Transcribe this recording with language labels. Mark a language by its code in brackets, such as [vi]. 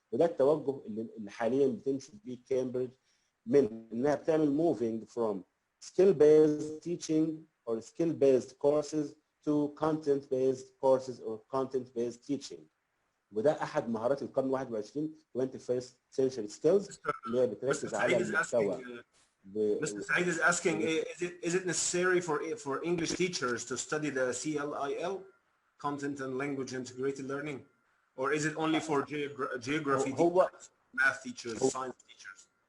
[ar] وده التوجه اللي حاليا بتمشي بيه كامبريدج، من انها بتعمل موفينج فروم [en] skill based teaching or skill based courses to content based courses or content based teaching. [ar] وده احد مهارات القرن 21 [en] 21st century skills [ar] اللي هي بتركز على المحتوى. [en] Mr. Saeed is asking, is it necessary for English teachers to study the CLIL, content and language integrated learning, or is it only for geography teachers, math teachers, science teachers?